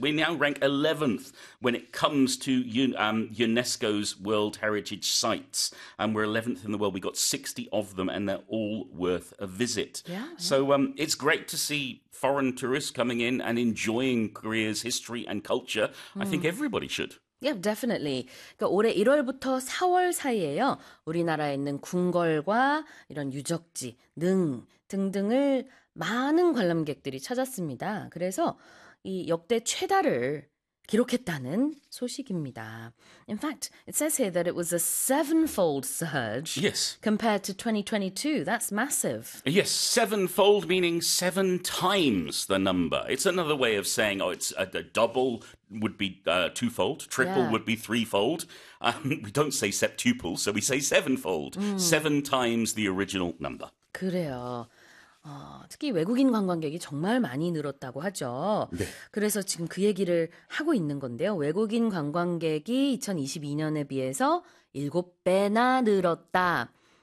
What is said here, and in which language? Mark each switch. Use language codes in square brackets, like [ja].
[en] We now rank 11th when it comes to UNESCO's World Heritage Sites. And we're 11th in the world. We've got 60 of them, and they're all worth a visit. So it's great to see foreign tourists coming in and enjoying Korea's history and culture. I think everybody should. Yeah, definitely. [ko] 그러니까 올해 1월부터 4월 사이에요. 우리나라에 있는 궁궐과 이런 유적지, 능 등등을 많은 관람객들이 찾았습니다. 그래서 이 역대 최다를 기록했다는 소식입니다. [en] In fact, it says here that it was a sevenfold surge Yes. compared to 2022. That's massive. Yes, sevenfold meaning seven times the number. It's another way of saying, oh, it's a double would be twofold, triple would be threefold. We don't say septuple, so we say sevenfold, seven times the original number. [ko] 그래요. 특히 외국인 관광객이 정말 많이 늘었다고 하죠. 네. 그래서 지금 그 얘기를 하고 있는 건데요. 외국인 관광객이 2022년에 비해서 7배나 늘었다.